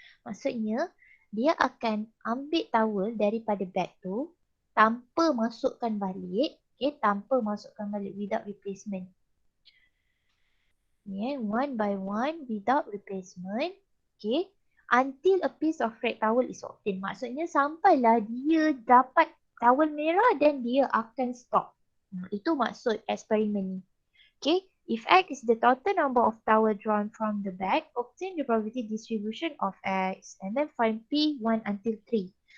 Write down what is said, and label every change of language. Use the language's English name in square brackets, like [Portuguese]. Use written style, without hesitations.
[Malay] Maksudnya, dia akan ambil towel daripada bag tu tanpa masukkan balik. Okay, tanpa masukkan balik [English] without replacement. Yeah, one by one without replacement. Okay, until a piece of red towel is obtained. [Malay] Maksudnya sampailah dia dapat towel merah dan dia akan stop. Itu maksud eksperimen ni. [English] Okay, if X is the total number of towel drawn from the bag, obtain the probability distribution of X and then find P 1 until 3.